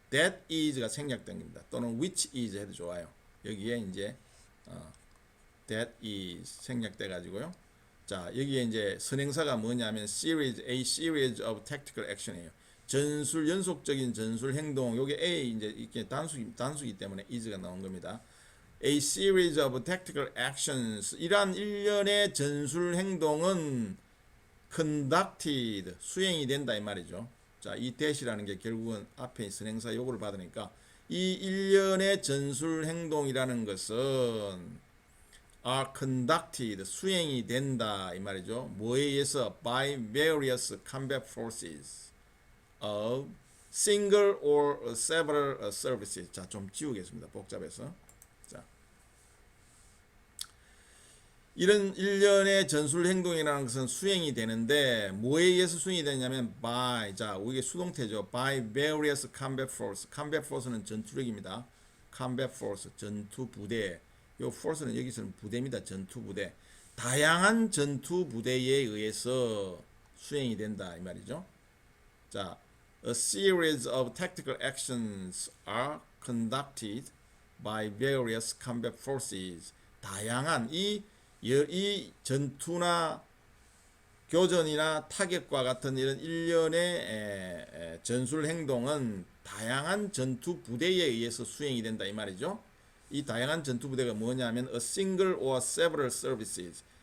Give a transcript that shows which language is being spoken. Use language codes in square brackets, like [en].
[ko] that is가 생략된 겁니다. 또는 which is 해도 좋아요. 여기에 이제 that is 생략돼 가지고요. 자, 여기에 이제 선행사가 뭐냐면 a series of tactical action이에요. 전술 연속적인 전술 행동. 요게 A 이제 이렇게 단수기 때문에 is가 나온 겁니다. [en] A series of tactical actions. [ko] 이러한 일련의 전술 행동은 conducted 수행이 된다 이 말이죠. 자, 이 that이라는 게 결국은 앞에 선행사 요구를 받으니까 이 일련의 전술 행동이라는 것은 [en] are conducted [ko] 수행이 된다 이 말이죠. 뭐에 의해서 [en] by various combat forces of single or several services. [ko] 자, 좀 지우겠습니다. 복잡해서. 자, 이런 일련의 전술 행동이라는 것은 수행이 되는데 뭐에 의해서 수행이 되냐면 by, 자, 이게 수동태죠. [en] by various combat force. [ko] combat force는 전투력입니다. combat force, 전투 부대. 요 force는 여기서는 부대입니다. 전투 부대. 다양한 전투 부대에 의해서 수행이 된다 이 말이죠. [en] 자, a series of tactical actions are conducted by various combat forces. [ko] 다양한 이 전투나 교전이나 타격과 같은 이런 일련의 전술 행동은 다양한 전투 부대에 의해서 수행이 된다 이 말이죠. 이 다양한 전투 부대가 뭐냐면 [en] a single or several services.